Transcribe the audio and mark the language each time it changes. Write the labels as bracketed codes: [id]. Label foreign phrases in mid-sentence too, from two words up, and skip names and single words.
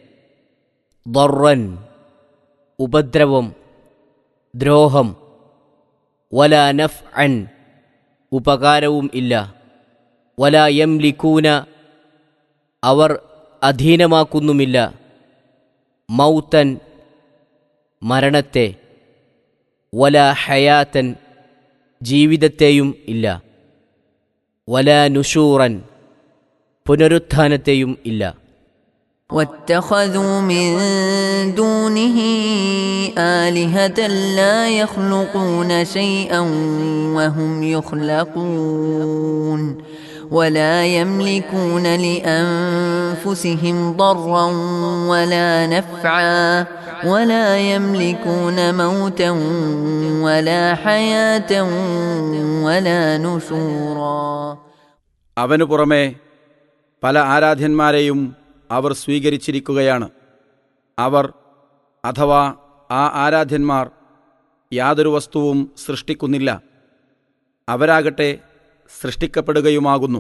[ml] ദർറൻ ഉപദ്രവം, ദ്രോഹം, [ar] ولا نفعا [ml] ഉപകാരവും ഇല്ല, [ar] ولا يملكون [ml] അവർ അധീനമാക്കുന്നുമില്ല, മൗതൻ മരണത്തെ, [ar] ولا حياة [ml] ജീവിതത്തെയും ഇല്ല, [ar] ولا نشورا [ml] പുനരുത്ഥാനത്തെയും ഇല്ല. [ar] واتخذوا من دونه آلهة لا يخلقون شيئا وهم يخلقون ولا يملكون لأنفسهم ضرا ولا نفعا ولا يملكون موتا ولا حياة ولا نشورا. [ml] അവനു പുറമെ പല ആരാധ്യന്മാരെയും അവർ സ്വീകരിച്ചിരിക്കുകയാണ്. അവർ അഥവാ ആ ആരാധ്യന്മാർ യാതൊരു വസ്തുവും സൃഷ്ടിക്കുന്നില്ല, അവരാകട്ടെ സൃഷ്ടിക്കപ്പെടുകയുമാകുന്നു.